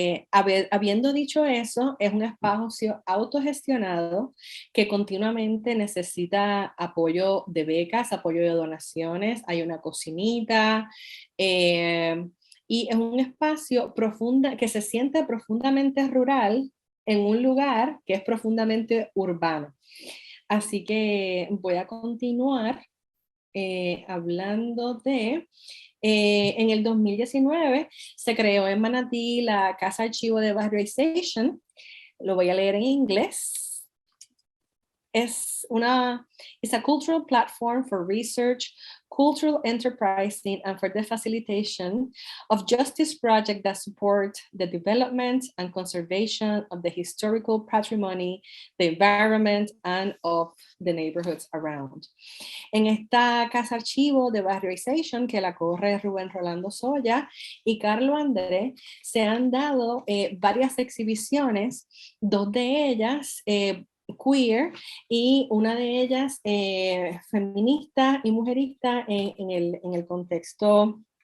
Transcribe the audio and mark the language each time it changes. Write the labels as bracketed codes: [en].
[es] Habiendo dicho eso, es un espacio autogestionado que continuamente necesita apoyo de becas, apoyo de donaciones, hay una cocinita, y es un espacio que se siente profundamente rural en un lugar que es profundamente urbano. Así que voy a continuar hablando de, en el 2019 se creó en Manatí la Casa Archivo de Barrioization. Lo voy a leer en inglés. [en] It's a cultural platform for research, cultural enterprising, and for the facilitation of justice projects that support the development and conservation of the historical patrimony, the environment, and of the neighborhoods around. [es] En esta casa archivo de Barrioization, que la corre Rubén Rolando Soya y Carlo André, se han dado varias exhibiciones, 2 de ellas queer y una de ellas feminista y mujerista en el contexto